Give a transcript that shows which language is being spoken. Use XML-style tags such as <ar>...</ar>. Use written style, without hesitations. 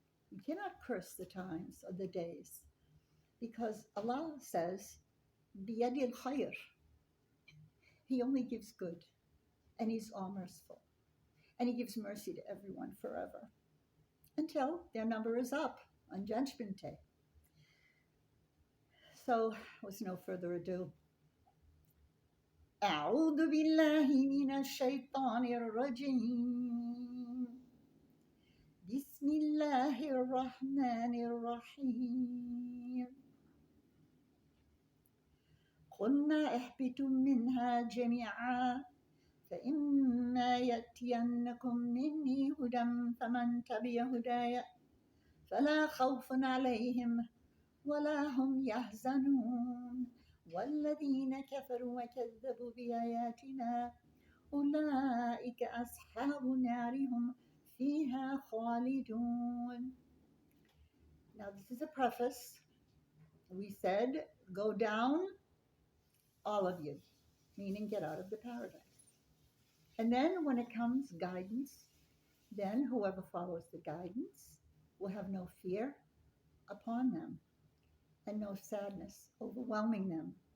<en>We cannot curse the times or the days. Because Allah says, biyadil khayr. He only gives good. And He's all merciful. And He gives mercy to everyone forever, until their number is up on Judgment Day. So, with no further ado,</en> <ar>أعوذ بالله من الشيطان الرجيم بسم الله الرحمن الرحيم قلنا اهبطوا منها جميعا فإما يأتينكم مني هدى فمن تبع هداي فلا خوف عليهم ولا هم يحزنون والذين كفروا وكذبوا بآياتنا أولئك أصحاب النار هم فيها خالدون.</ar> <en>Now this is a preface. We said, go down, all of you, meaning get out of the paradise. And then when it comes guidance, then whoever follows the guidance will have no fear upon them and no sadness overwhelming them.</en>